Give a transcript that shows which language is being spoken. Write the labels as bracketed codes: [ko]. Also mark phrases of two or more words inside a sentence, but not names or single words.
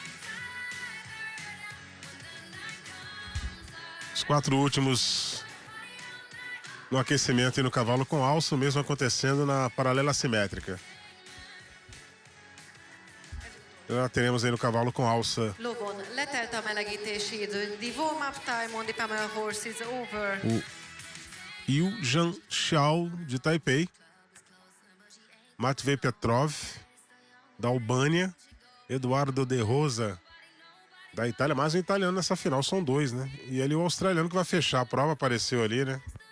[pt] Os 4 últimos no aquecimento e no cavalo com alça, o mesmo acontecendo na paralela assimétrica. Nós teremos aí no cavalo com alça [hu] Lovon, letelt a melegítési idő. [en] The warm-up time on the Pamela horse is over. [pt] o Yu Zhang Xiao, de Taipei, Matvei Petrov, da Albânia, Eduardo De Rosa, da Itália. Mais um italiano nessa final, são dois, né? E ali o australiano que vai fechar a prova, apareceu ali, né?